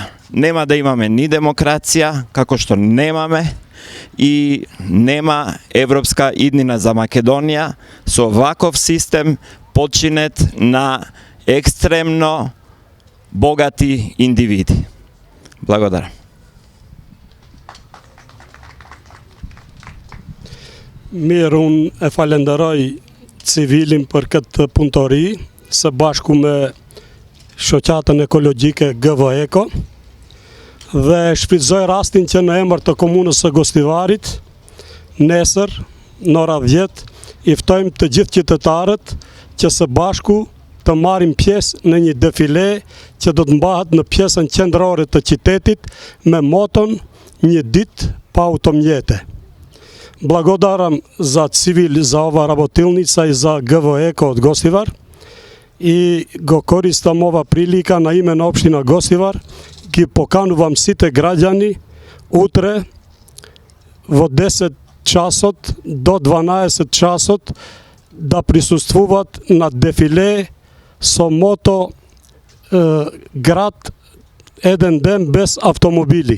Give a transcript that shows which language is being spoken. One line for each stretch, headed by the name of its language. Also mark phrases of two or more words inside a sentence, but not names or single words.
Macedonian: Нема да имаме ни демокрација, како што немаме, и нема европска иднина за Македонија со ваков систем подчинет на екстремно богати индивиди. Благодарам.
Albanian: Mirë, unë e falenderoj civilin për këtë punëtori, së bashku me shoqatën ekologjike GVEKO. dhe shfrytëzoj rastin që në emër të komunës së Gostivarit, nesër, në ora 10, i ftojmë të gjithë qytetarët që së bashku të marrim pjesë në një defile që do të mbahet në pjesën qendrore të qytetit me moton një ditë pa automjete.
Macedonian: Благодарам за цивил за ова работилница и за ГВЕКО од Гостивар и го користам ова прилика на име на општина Гостивар. Ги поканувам сите граѓани утре во 10 часот до 12 часот да присуствуваат на дефиле со мото град еден ден без автомобили.